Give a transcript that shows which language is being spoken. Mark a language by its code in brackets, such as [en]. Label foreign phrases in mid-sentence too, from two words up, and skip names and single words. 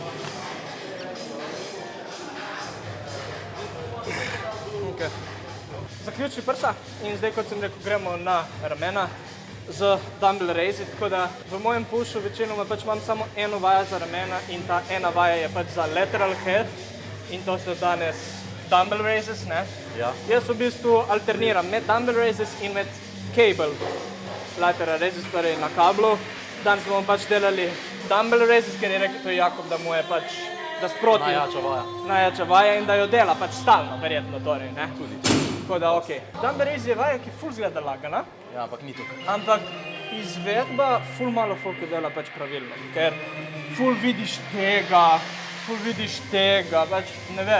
[sl] Zaključili prsa in zdaj, kot sem rekel, gremo na ramena z [en] dumbbell raisi, [sl] tako da v mojem pushu večinoma pač imam samo eno vajo za ramena in ta ena vaja je pač za [en] lateral head [sl] in to so danes [en] dumbbell raises, [sl] ne? Ja. Jaz v bistvu alterniram med [en] dumbbell raises [sl] in med [en] cable lateral raises, [sl] torej na kablu. Danes bomo pač delali [en] dumbbell raises, [sl] ker je rekel to Jakob, da mu je pač, da sproti najjača vaja in da jo dela pač stalno, verjetno torej, ne? Tudi. Tako da, okej. [en] Dumbbell raise [sl] je vaja, ki ful zgleda lagana. Ja, ampak ni tukaj. Ampak izvedba ful malo folka dela pač pravilno, ker ful vidiš tega, pač ne vem.